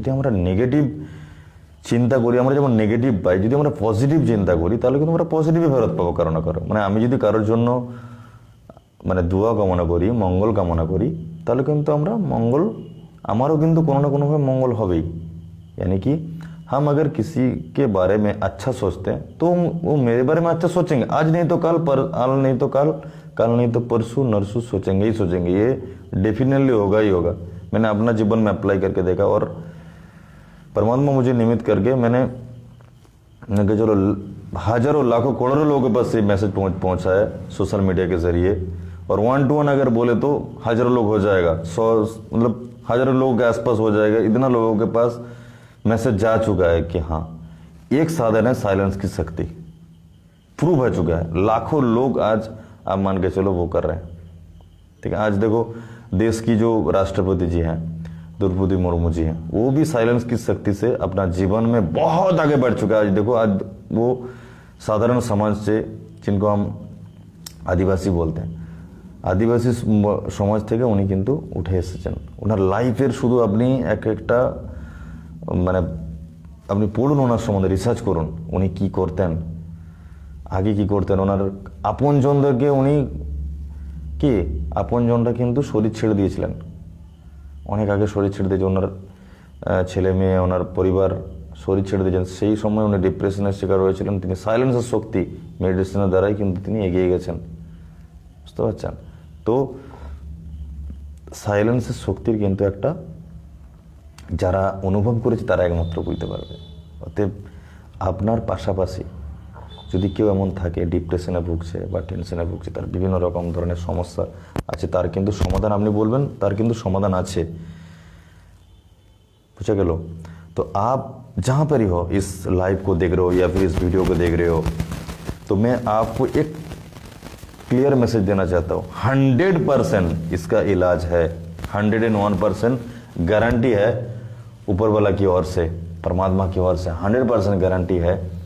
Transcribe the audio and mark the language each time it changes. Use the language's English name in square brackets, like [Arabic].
[Bangla] যদি আমরা নেগেটিভ চিন্তা করি, আমরা যেমন নেগেটিভ পাই, যদি আমরা পজিটিভ চিন্তা করি, তাহলে কিন্তু আমরা পজিটিভই ফেরত পাবো কারো না কারো। মানে আমি যদি কারোর জন্য মানে দোয়া কামনা করি, মঙ্গল কামনা করি, তাহলে কিন্তু আমরা মঙ্গল, আমারও কিন্তু কোনো না কোনোভাবে মঙ্গল হবেই। [Hindi] यानी कि हम अगर किसी के बारे में अच्छा सोचते हैं तो वो मेरे बारे में अच्छा सोचेंगे, आज नहीं तो कल, आज नहीं तो कल, कल नहीं तो परसों नरसों सोचेंगे ही सोचेंगे, ये डेफिनेटली होगा ही होगा। मैंने अपना जीवन में अप्लाई करके देखा, और परमात्मा मुझे निमित्त करके मैंने कहा चलो हजारों लाखों करोड़ों लोगों के पास ये मैसेज पहुंचा है सोशल मीडिया के जरिए, और 1 to 1 अगर बोले तो हजारों लोग हो जाएगा, 100 मतलब हजारों लोगों के आसपास हो जाएगा। इतना लोगों के पास मैसेज जा चुका है कि हाँ, एक साधन है साइलेंस की शक्ति, प्रूव हो चुका है। लाखों लोग आज आप मान के चलो वो कर रहे हैं, ठीक है? आज देखो देश की जो राष्ट्रपति जी हैं, द्रौपदी मुर्मू जी हैं, वो भी साइलेंस की शक्ति से अपना जीवन में बहुत आगे बढ़ चुका है। आज देखो, आज वो साधारण समाज से, जिनको हम आदिवासी बोलते हैं, [Bangla] আদিবাসী সমাজ থেকে উনি কিন্তু উঠে এসেছেন। ওনার লাইফের শুধু আপনি একটা মানে আপনি পড়ুন, ওনার সম্বন্ধে রিসার্চ করুন, উনি কি করতেন, আগে কি করতেন। ওনার আপনজনদেরকে উনি কি আপনজনরা কিন্তু শরীর ছেড়ে দিয়েছিলেন, অনেক আগে শরীর ছেড়ে দিয়েছে। ওনার ছেলে মেয়ে, ওনার পরিবার শরীর ছেড়ে দিয়েছেন। সেই সময় উনি ডিপ্রেশনের শিকার হয়েছিলেন। তিনি সাইলেন্সের শক্তি মেডিসিনের দ্বারাই কিন্তু তিনি এগিয়ে গেছেন, বুঝতে পারছেন তো। সাইলেন্সের শক্তির কিন্তু একটা, যারা অনুভব করেছে তারা একমাত্র বুঝতে পারবে। অতএব আপনার পাশাপাশি যদি কেউ এমন থাকে ডিপ্রেশনে ভুগছে বা টেনশনে ভুগছে, তার বিভিন্ন রকম ধরনের সমস্যা আছে, তার কিন্তু সমাধান আপনি বলবেন, তার কিন্তু সমাধান আছে, [Hindi] पूछा गया। तो आप जहाँ पर ही हो, इस लाइव को देख रहे हो या फिर इस वीडियो को देख रहे हो, तो मैं आपको एक क्लियर मैसेज देना चाहता हूँ। 100% इसका इलाज है, 101% गारंटी है ऊपर वाला की ओर से, परमात्मा की ओर से 100% गारंटी है।